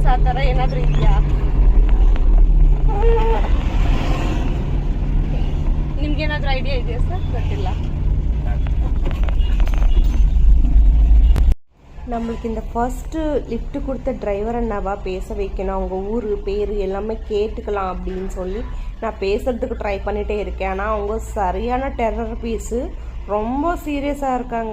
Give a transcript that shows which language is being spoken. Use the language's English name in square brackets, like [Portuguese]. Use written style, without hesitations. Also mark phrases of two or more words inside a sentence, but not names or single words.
[Kannada] ಆ ಥರ ಏನಾದರೂ ಇದೆಯಾ? ನಿಮ್ಗೇನಾದರೂ ಐಡಿಯಾ ಇದೆಯಾ ಸರ್? ಗೊತ್ತಿಲ್ಲ. [Tamil] நம்மளுக்கு இந்த [English] first lift [Tamil] கொடுத்த டிரைவர் அண்ணாவா பேச வைக்கணும், அவங்க ஊர் பேர் எல்லாமே கேட்டுக்கலாம் அப்படின்னு சொல்லி நான் பேசுகிறதுக்கு ட்ரை பண்ணிகிட்டே இருக்கேன். ஆனால் அவங்க சரியான [English] terror piece, [Tamil] ரொம்ப சீரியஸாக இருக்காங்க.